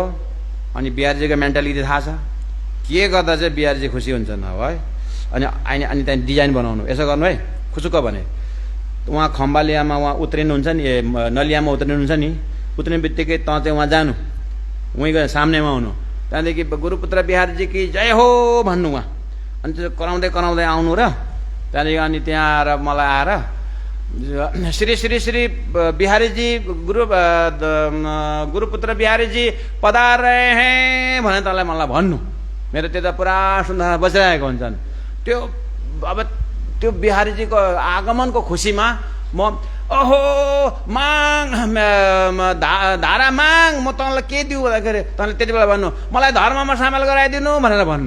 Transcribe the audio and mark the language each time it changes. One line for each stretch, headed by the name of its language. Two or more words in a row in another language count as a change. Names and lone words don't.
Nepali: अनि बिहारीजीको मेन्टालिटी थाहा छ, के गर्दा चाहिँ बिहारीजी खुसी हुन्छन् अब है। अनि त्यहाँ डिजाइन बनाउनु, यसो गर्नु है खुसुक्क भने। उहाँ खम्बालियामा उहाँ उत्रिनुहुन्छ नि, नलियामा उत्रिनुहुन्छ नि, उत्रिने बित्तिकै त चाहिँ उहाँ जानु, उहीँ गएर सामनेमा आउनु। त्यहाँदेखि गुरुपुत्र
Hindi: बिहारीजी की जय हो
Nepali: भन्नु उहाँ। अनि त्यो कराउँदै आउनु र त्यहाँदेखि अनि त्यहाँ आएर मलाई आएर श्री श्री श्री बिहारीजी गुरुपुत्र बिहारीजी
Hindi: पधार रहे हैं
Nepali: भने तँलाई मलाई भन्नु। मेरो त्यता पुरा सुन्दर बसिरहेको हुन्छन्। त्यो अब त्यो बिहारीजीको आगमनको खुसीमा म ओहो माग धारा माग, म तँलाई के दिउँ भन्दाखेरि तँले त्यति बेला भन्नु मलाई धर्ममा सामेल गराइदिनु भनेर भन्नु।